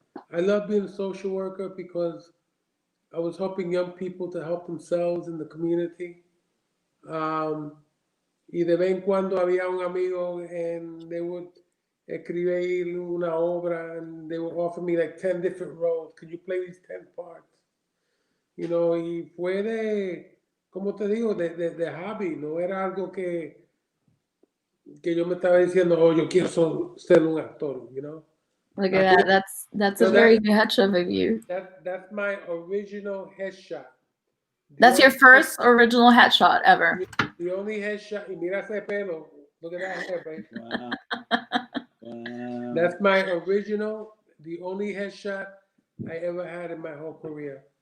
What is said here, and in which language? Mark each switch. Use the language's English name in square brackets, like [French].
[English] I love being a social worker because I was helping young people to help themselves in the community. Um, [Spanish] y de vez en cuando había un amigo [English] and they would [Spanish] escribir una obra [English] and they would offer me like 10 different roles. Could you play these 10 parts? [Spanish] You know, y fue como te digo, de hobby, no era algo que yo me estaba diciendo, oh, yo quiero ser un actor, you know. [English] Look at that. That's a very good headshot of you. That's my original headshot. That's your first original headshot ever. The only headshot, [Spanish] y mira ese pelo, [English] look at that hair, baby. Wow. Wow. That's my original, the only headshot I ever had in my whole career.